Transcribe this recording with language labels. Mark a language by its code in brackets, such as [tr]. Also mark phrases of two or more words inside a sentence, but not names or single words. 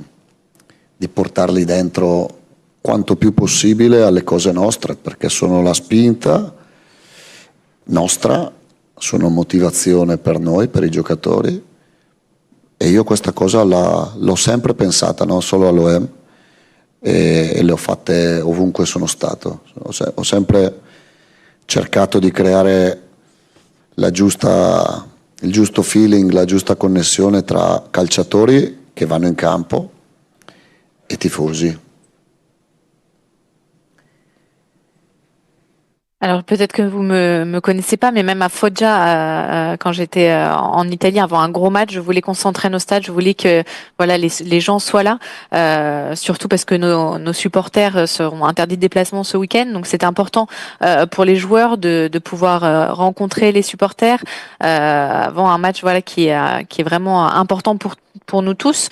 [it] portarli dentro quanto più possibile alle cose nostre, perché sono la spinta nostra, sono motivazione per noi, per i giocatori, e io questa cosa l'ho sempre pensata, non solo all'OM, e le ho fatte ovunque sono stato. Ho sempre cercato di creare il giusto feeling, la giusta connessione tra calciatori che vanno in campo et tifosi. [fr] Alors peut-être que vous me connaissez pas, mais même à Foggia, quand j'étais en Italie avant un gros match, je voulais qu'on s'entraîne au stade, je voulais que voilà les gens soient là, surtout parce que nos supporters seront interdits de déplacement ce week-end, donc c'était important pour les joueurs de pouvoir rencontrer les supporters avant un match voilà qui est vraiment important pour nous tous.